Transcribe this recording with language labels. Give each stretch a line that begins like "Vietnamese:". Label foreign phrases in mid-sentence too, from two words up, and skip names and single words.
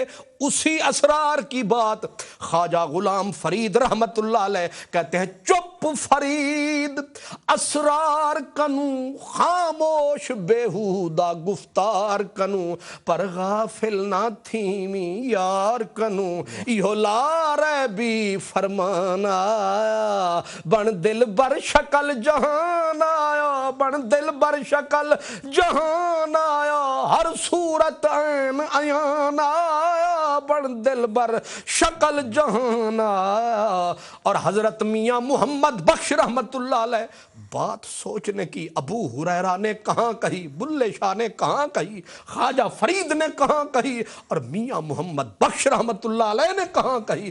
Urdu: اسی اسرار کی بات خواجہ غلام فرید رحمت اللہ علیہ کہتے ہیں
Saraiki: چپ فرید اسرار کنو خاموش بےہودہ گفتار کنو پر غافل نہ تھیمی یار کنو. یہ لارے بھی فرمان آیا بن دل بر شکل جہان آیا، بن دل بر شکل جہان آیا، ہر صورت عین عیان آیا، بن دل بر شکل جہان آیا.
Urdu: اور حضرت میاں محمد بخش رحمت اللہ علیہ بات سوچنے کی ابو ہریرہ نے کہاں کہی، بلے شاہ نے کہاں کہی، خواجہ فرید نے کہاں کہی اور میاں محمد بخش رحمت اللہ علیہ نے کہاں کہی.